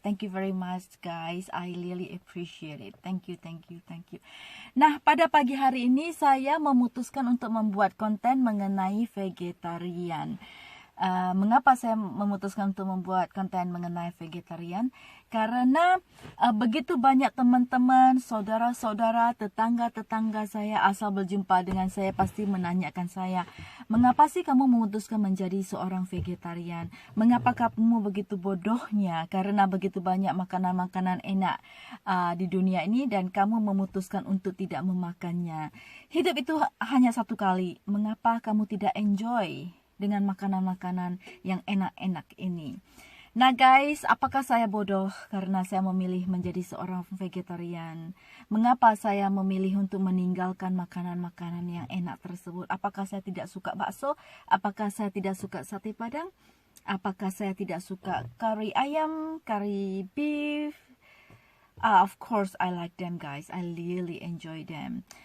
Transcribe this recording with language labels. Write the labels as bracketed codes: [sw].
[en] Thank you very much guys, I really appreciate it. Thank you, thank you, thank you. [id] Nah, pada pagi hari ini saya memutuskan untuk membuat konten mengenai vegetarian. Mengapa saya memutuskan untuk membuat konten mengenai vegetarian? Karena begitu banyak teman-teman, saudara-saudara, tetangga-tetangga saya asal berjumpa dengan saya pasti menanyakan saya, mengapa sih kamu memutuskan menjadi seorang vegetarian? Mengapa kamu begitu bodohnya? Karena begitu banyak makanan-makanan enak di dunia ini dan kamu memutuskan untuk tidak memakannya. Hidup itu hanya satu kali. Mengapa kamu tidak enjoy dengan makanan-makanan yang enak-enak ini? Nah guys, apakah saya bodoh karena saya memilih menjadi seorang vegetarian? Mengapa saya memilih untuk meninggalkan makanan-makanan yang enak tersebut? Apakah saya tidak suka bakso? Apakah saya tidak suka sate padang? Apakah saya tidak suka kari ayam, kari beef? [en] Of course I like them guys, I really enjoy them.